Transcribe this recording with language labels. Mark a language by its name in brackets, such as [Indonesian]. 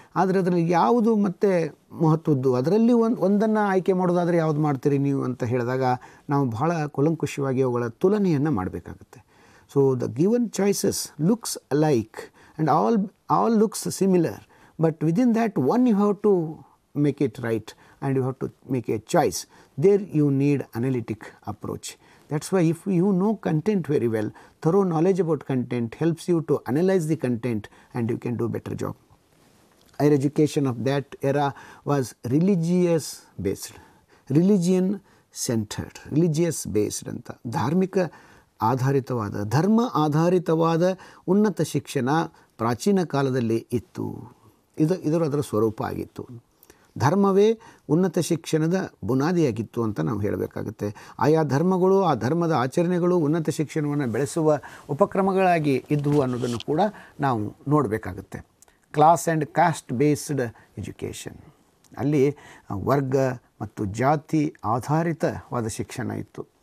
[Kannada] ಆದರೆ ಅದರಲ್ಲಿ ಯಾವುದು ಮತ್ತೆ ಮಹತ್ವದ್ದು, ಅದರಲ್ಲಿ ಒಂದನ್ನು ಆಯ್ಕೆ ಮಾಡೋದಾದರೆ ಯಾವುದು ಮಾಡ್ತೀರಿ ನೀವು ಅಂತ ಹೇಳಿದಾಗ ನಾವು ಬಹಳ ಕೂಲಂಕುಷವಾಗಿ ಅವುಗಳ ತುಲನೆಯನ್ನು ಮಾಡಬೇಕಾಗುತ್ತೆ. [English] So the given choices looks alike and all looks similar, but within that one you have to make it right and you have to make a choice. There you need analytic approach. That's why if you know content very well, thorough knowledge about content helps you to analyze the content and you can do better job. Higher education of that era was religious based, religion centered, religious based [Kannada] ಅಂತ ಧಾರ್ಮಿಕ ಆಧಾರಿತವಾದ, ಧರ್ಮ ಆಧಾರಿತವಾದ ಉನ್ನತ ಶಿಕ್ಷಣ ಪ್ರಾಚೀನ ಕಾಲದಲ್ಲಿ ಇತ್ತು. ಅದರ ಸ್ವರೂಪ ಆಗಿತ್ತು. ಧರ್ಮವೇ ಉನ್ನತ ಶಿಕ್ಷಣದ ಬುನಾದಿಯಾಗಿತ್ತು ಅಂತ ನಾವು ಹೇಳಬೇಕಾಗುತ್ತೆ. ಆಯಾ ಧರ್ಮಗಳು, ಆ ಧರ್ಮದ ಆಚರಣೆಗಳು ಉನ್ನತ ಶಿಕ್ಷಣವನ್ನು ಬೆಳೆಸುವ ಉಪಕ್ರಮಗಳಾಗಿ ಇದ್ದವು ಅನ್ನೋದನ್ನು ಕೂಡ ನಾವು ನೋಡಬೇಕಾಗುತ್ತೆ. [English] class and caste based education, [Kannada] ಅಲ್ಲಿ ವರ್ಗ ಮತ್ತು ಜಾತಿ ಆಧಾರಿತವಾದ ಶಿಕ್ಷಣ ಇತ್ತು.